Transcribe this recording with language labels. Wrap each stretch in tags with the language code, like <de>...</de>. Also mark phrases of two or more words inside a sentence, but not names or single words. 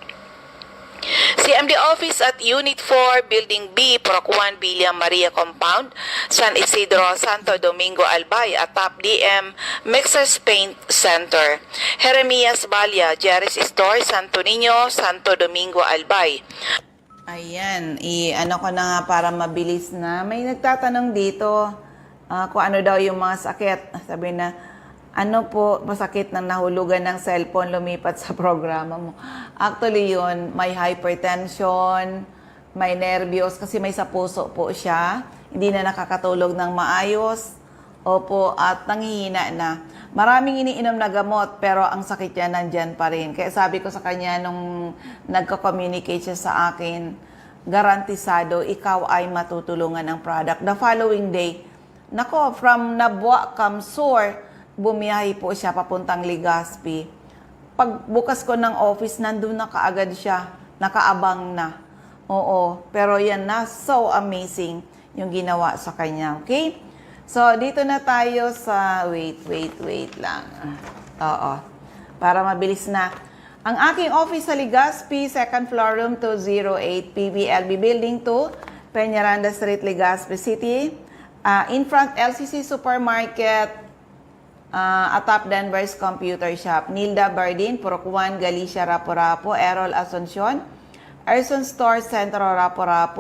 <en>CMD Office at Unit 4, Building B, Purok 1, Villa Maria Compound, San Isidro, Santo Domingo, Albay, at Top DM, Mixers Paint Center. Jeremias Balia, Jerry's Store, Santo Niño, Santo Domingo, Albay.</en> <tl>Ayan, ano ko na nga para mabilis na. May nagtatanong dito kung ano daw yung mga sakit. Sabi na, ano po masakit ng nahulugan ng cellphone lumipat sa programa mo? Actually yun, may hypertension, may nervyos kasi may sa puso po siya. Hindi na nakakatulog ng maayos. Opo, at nanghihina na. Maraming iniinom na gamot pero ang sakit niya nandyan pa rin. Kaya sabi ko sa kanya nung nagko-communicate siya sa akin, garantisado ikaw ay matutulungan ng product.</tl> <en>The following day,</en> <tl>nako, from Nabwa, Kamsur, bumiyahe po siya papuntang Legazpi. Pagbukas ko ng office, nandun na kaagad siya. Nakaabang na. Oo. Pero yan na,</tl> <en>so amazing</en> <tl>yung ginawa sa kanya. Okay? So, dito na tayo sa... Wait lang. Oo. Para mabilis na. Ang aking office sa Legazpi,</tl> <en>second floor, room 208,</en> <tl>PBLB Building 2, Peñaranda Street, Legazpi City.</tl> <en>In front, LCC Supermarket, atop Denver's Computer Shop. Nilda Bardin, Purok 1, Galicia, Rapo-Rapo. Errol Asuncion, Erson Store, Centro, Rapo-Rapo.</en>